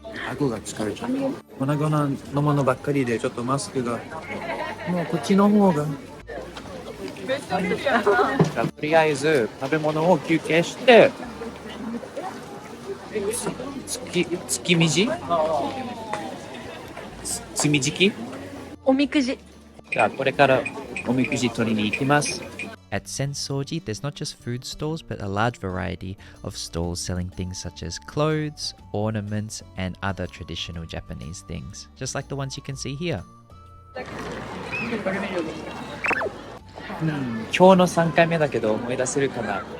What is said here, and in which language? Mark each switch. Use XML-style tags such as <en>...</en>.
<ja>顎が疲れちゃう。粉々のものばっかりでちょっとマスクがもうこっちの方がとりあえず食べ物を休憩して月みじつみじきおみくじ。じゃあこれからおみくじ取りに行きます。</ja> <en>At Sensoji, there's not just food stalls, but a large variety of stalls selling things such as clothes, ornaments, and other traditional Japanese things, just like the ones you can see here.</en> <ja>今日の3回目だけど思い出せるかな。</ja>